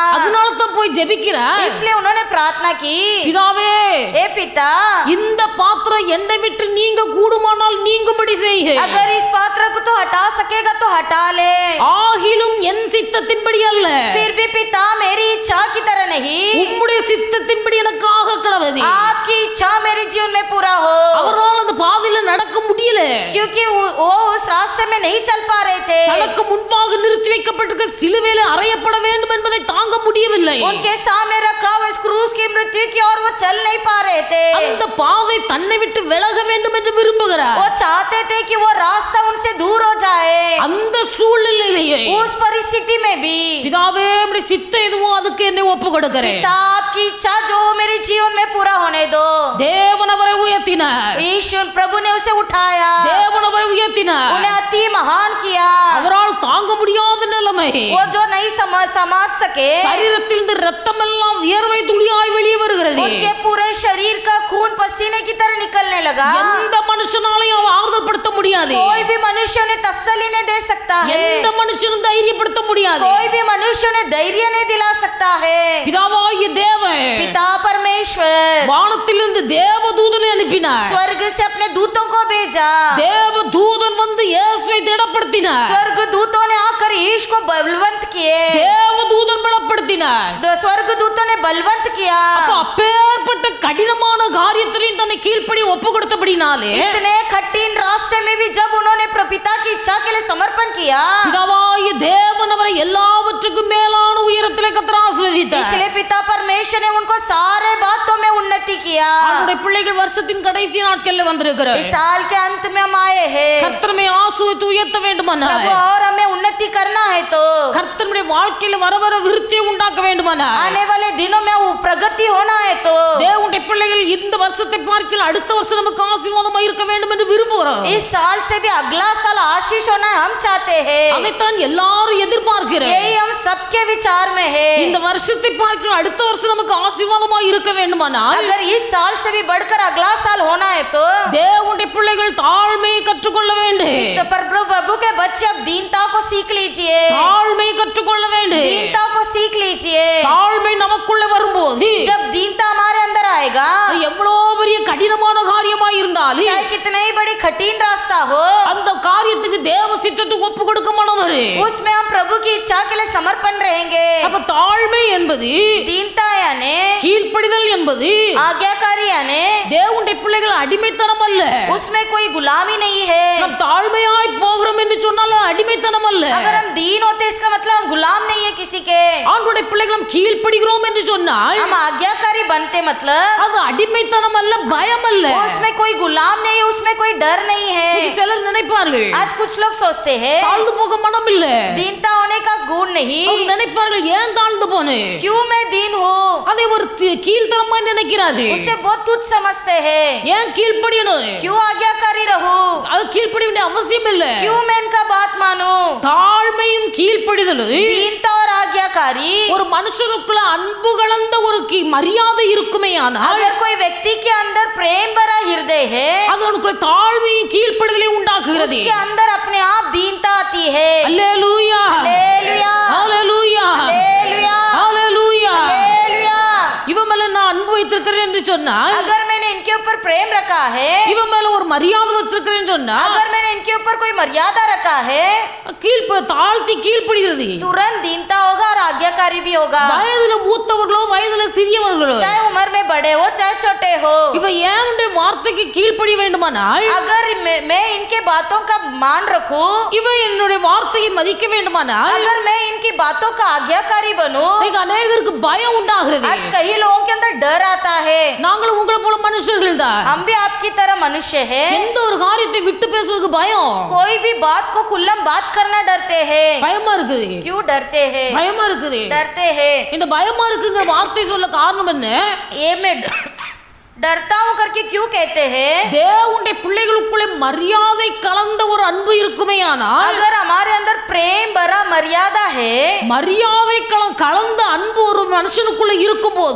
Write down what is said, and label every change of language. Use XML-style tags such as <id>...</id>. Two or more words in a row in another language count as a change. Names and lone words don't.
<ta>அதனால தான் போய் ஜெபிக்கிறார்.</ta> <hi>इसलिए उन्होंने प्रार्थना की,</hi> <ta>பிதாவே</ta> <hi>हे पिता,</hi> <ta>இந்த பாத்திரம் என்னை விட்டு நீங்க கூடுமானால் நீங்கும்படி செய்க.</ta> <hi>अगर इस पात्र को तो हटा सकेगा तो हटा ले.</hi> <ta>ஆகிலும் என் சித்தத்தின்படி அல்ல,</ta> <hi>फिर भी पिता मेरी इच्छा की तरह नहीं,</hi> <ta>உம்முடைய சித்தத்தின்படி எனக்கு ஆக கடவுது.</ta> <hi>आपकी इच्छा मेरे जीवन में पूरा हो.</hi> <ta>அவரால் அந்த பாதையில நடக்க முடியல.</ta> <hi>क्योंकि वो उस रास्ते में नहीं चल पा रहे थे.</hi> <ta>தனக்கு முன்பாக நிறுத்தி வைக்கப்பட்டிருக்க சிலுவையிலே அறையப்பட வேண்டும் என்பதை தாங்க முடியவில்லை.</ta> <hi>उनके सामने रखा हुआ इस क्रूस की मृत्यु की और वो चल नहीं पा रहे थे.</hi> <ta>அந்த பாதை தன்னை விட்டு விலக வேண்டும் என்று விரும்புகிறார்.</ta> <hi>वो चाहते थे कि वो रास्ता उनसे दूर हो जाए.</hi> <ta>அந்த சூழ்நிலையிலேயே</ta> <hi>उस परिस्थिति में भी</hi> <ta>பிதாவே உம்முடைய சித்தம் எதுவோ அதுக்கு என்னை ஒப்பு கொடுக்கிறேன்.</ta> <hi>पिता आपकी इच्छा जो मेरे जीवन में पूरा होने दो.</hi> <ta>தேவன் அவரை உயர்த்தினார்.</ta> <hi>ईश्वर प्रभु ने उसे उठाया,</hi> <ta>தேவன் அவரை உயர்த்தினார்.</ta> <hi>उन्हें अति महान किया.</hi> <ta>அவரால் தாங்க முடியாத நிலைமை,</ta> <hi>वो जो नहीं समझ सके,</hi> <ta>சரீரத்தில் இருந்து ரத்தம் எல்லாம் வியர்வை துளியாய் வெளியே வருகிறது.</ta> <hi>उनके पूरे शरीर का खून पसीने की तरह निकलने लगा.</hi> <ta>எந்த மனுஷனாலையும் அவ ஆறுதல் படுத்த முடியாது.</ta> <hi>कोई भी मनुष्य ने तसल्ली नहीं दे सकता है.</hi> <ta>எந்த மனுஷனும் தைரியப்படுத்த முடியாது.</ta> <hi>कोई भी मनुष्य ने धैर्य नहीं दिला सकता है.</hi> <ta>பிதாவாகிய தேவன்</ta> <hi>पिता परमेश्वर</hi> <ta>வானத்திலிருந்து வானத்திலிருந்து தேவதூதனை அனுப்பினார்.</ta> <hi>स्वर्ग से अपने दूतों को भेजा.</hi> <ta>தேவதூதன் வந்து இயேசுவை திடப்படுத்தினார்.</ta> <hi>स्वर्ग दूतों ने आकर यीशु को बलवंत किए.</hi> <ta>தேவதூதன் பலப்படுத்தினார்.</ta> <hi>स्वर्ग दूतों ने बलवंत किया.</hi> <ta>அப்ப அப்பேற்பட்ட கடினமான காரியத்திலையும் தன்னை கீழ்ப்படி ஒப்பு கொடுத்தபடினாலே</ta> <hi>इतने कठिन रास्ते में भी जब उन्होंने पिता की इच्छा के लिए समर्पण किया,</hi> <ta>பிதாவாகிய தேவன் அவரை எல்லாவற்றுக்கும் மேலான உயரத்திலே கர்த்தர் ஆசீர்வதித்தார்.</ta> <hi>इसलिए पिता परमेश्वर ने उनको सारे बातों में उन्नति किया.</hi> <ta>அவருடைய பிள்ளைகள் வருஷத்தின் கடைசி நாட்களில் வந்திருக்கிறார்.</ta> <hi>इस साल के अंत में हम आए हैं.</hi> <ta>கர்த்தரை ஆசீர்வதித்து உயர்த்த வேண்டுமானால்,</ta> <hi>और हमें उन्नति करना है तो</hi> <ta>கர்த்தருடைய வாழ்க்கையில வர வர விருத்தியை உண்டாக்க வேண்டுமானால்,</ta> <hi>आने वाले दिनों में वो प्रगति होना है तो</hi> <ta>தேவனுடைய பிள்ளைகள் இந்த வருஷத்தை பார்க்கில் அடுத்த வருஷம் நமக்கு ஆசீர்வாதமாக இருக்க வேண்டும் என்று விரும்புகிறோம்.</ta> <hi>इस साल से भी अगला साल आशीष होना हम चाहते हैं.</hi> <ta>அதைத்தான் எல்லாரும் எதிர்பார்க்கிறோம்.</ta> <hi>यही हम सबके विचार में है.</hi> <ta>இந்த வருஷத்தை பார்க்கில் அடுத்த வருஷம் நமக்கு ஆசீர்வாதமாக இருக்க வேண்டுமானால்,</ta> <hi>अगर इस साल से भी बढ़कर अगला साल होना है तो</hi> <ta>தேவனுடைய பிள்ளைகள் தாழ்மையை கற்றுக்கொள்ள வேண்டும்.</ta> <hi>तो प्रभु के बच्चे अब दीनता को सीख लीजिए.</hi> <ta>தாழ்மையை கற்றுக்கொள்ள வேண்டும்.</ta> <hi>दीनता को सीख लीजिए.</hi> <ta>தாழ்மை நமக்குள்ள வரும்போது</ta> <hi>जब दीनता हमारे अंदर आएगा,</hi> <ta>அது எவ்வளவு பெரிய கடினமான காரியமா இருந்தாலும்</ta> <hi>चाहे कितना ही बड़ी कठिन रास्ता हो,</hi> <ta>அந்த காரியத்துக்கு தேவ சித்தத்துக்கு ஒப்பு கொடுக்க மாட்டவர்.</ta> <hi>उसमें हम प्रभु की इच्छा के लिए समर्पण रहेंगे.</hi> <ta>அப்ப தாழ்மை என்பது,</ta> <hi>दीनता यानी</hi> <ta>கீழ்ப்படிதல் என்பது</ta> <hi>आज्ञाकारी यानी</hi> <ta>தேவனுடைய பிள்ளைகள் அடிமைத்தனம் அல்ல.</ta> <hi>उसमें कोई गुलामी नहीं है.</hi> <ta>நாம் தாழ்மையாய் போகிறோம் என்று சொன்னால் அது அடிமைத்தனம் அல்ல.</ta> <hi>अगर हम दीन होते इसका मतलब हम गुलाम नहीं है किसी के.</hi> <ta>ஆண்டவருடைய பிள்ளைகள் நாம் கீழ்ப்படிகிறோம் என்று சொன்னால்</ta> <hi>हम आज्ञाकारी बनते मतलब</hi> <ta>அது அடிமைத்தனம் அல்ல, பயம் அல்ல.</ta> <hi>उसमें कोई गुलाम नहीं है, उसमें कोई डर नहीं है.</hi> <ta>இன்னைக்கு சிலர் நினைப்பார்கள்</ta> <hi>आज कुछ लोग सोचते हैं</hi> <ta>தாழ்ந்து போக மனம் இல்ல.</ta> <hi>दीनता होने का गुण नहीं.</hi> <ta>அவங்க நினைப்பார்கள் ஏன் தாழ்ந்து போனே,</ta> <hi>क्यों मैं दीन हूँ,</hi> <ta>அதை ஒரு கீழ்த்தனமா நினைக்கிறார்கள்.</ta> <hi>उसे बहुत तुच्छ समझते हैं.</hi> <ta>ஏன் கீழ்ப்படியணும்,</ta> <hi>क्यों आज्ञाकारी रहूं,</hi> <ta>அது கீழ்ப்படிய வேண்டிய அவசியம் இல்ல.</ta> <hi>क्यों मैं इनका बात मानूं.</hi> <ta>தாழ்மையும் கீழ்ப்படிதலும்</ta> <hi>दीनता और आज्ञाकारी</hi> <ta>ஒரு மனுஷனுக்குள்ள அன்பு கலந்த ஒரு மரியாதை இருக்குமே ஆனால்</ta> <hi>अगर कोई व्यक्ति के अंदर प्रेम भरा हृदय है,</hi> <ta>அது அவனுக்குள்ள தாழ்மையும் கீழ்ப்படிதலையும் உண்டாக்குகிறது.</ta> <hi>उसके अंदर अपने आप दीनता आती है.</hi> <ta>அல்லேலூயா,</ta> <hi>हालेलुया,</hi> <ta>அல்லேலூயா,</ta> <hi>हालेलुया,</hi> <ta>அல்லேலூயா.</ta> <hi>हालेलुया.</hi> <ta>இவன் மேல நான் அன்பு வைத்திருக்கிறேன் என்று சொன்னால்,</ta> <hi>अगर मैंने इनके ऊपर प्रेम रखा है,</hi> <ta>இவன் மேல ஒரு மரியாதை வச்சிருக்கிறேன்னு சொன்னா</ta> <hi>अगर मैंने इनके ऊपर कोई मर्यादा रखा है,</hi> <ta>தாழ்த்தி கீழ்ப்படுகிறது.</ta> <hi>तुरंत दीनता होगा और आज्ञाकारी भी होगा.</hi> <ta>வயதுல மூத்தவர்களோ வயதுல சிறியவர்களோ,</ta> <hi>चाहे उम्र में बड़े हो चाहे छोटे हो,</hi> <ta>இவன் ஏன் வார்த்தைக்கு கீழ்ப்படிய வேண்டுமானால்,</ta> <hi>अगर मैं इनके बातों का मान रखूं,</hi> <ta>இவன் என்னுடைய வார்த்தையை மதிக்க வேண்டுமானால்,</ta> <hi>अगर मैं इनकी बातों का आज्ञाकारी बनूं,</hi> <ta>இன்னைக்கு அநேகருக்கு பயம் உண்டாகிறது.</ta> <hi>आज कई लोगों के अंदर डर आता है.</hi> <ta>நாங்களும் உங்களை போல மனுஷர்கள் தான்.</ta> <hi>हम भी आपकी तरह मनुष्य हैं.</hi> <ta>எந்த ஒரு காரியத்தை விட்டு பேசுறதுக்கு பயம்,</ta> <hi>कोई भी बात को खुल्लम बात करना डरते हैं.</hi> <ta>பயமா இருக்குது.</ta> <hi>क्यों डरते हैं,</hi> <ta>பயமா இருக்குது.</ta> <hi>डरते हैं.</hi> <ta>இந்த பயமா இருக்குங்கிற வார்த்தை சொல்ல காரணம் என்ன?</ta> <hi>ये मैं डरता हूं करके क्यों कहते हैं?</hi> <ta>தேவனுடைய பிள்ளைகளுக்குள்ளே மரியாதை கலந்த ஒரு அன்பு இருக்குமேயானால்,</ta> <hi>अगर हमारे अंदर प्रेम भरा मर्यादा है,</hi> <ta>மரியாதை கலந்த அன்பு ஒரு மனுஷனுக்குள்ள இருக்கும்போது</ta>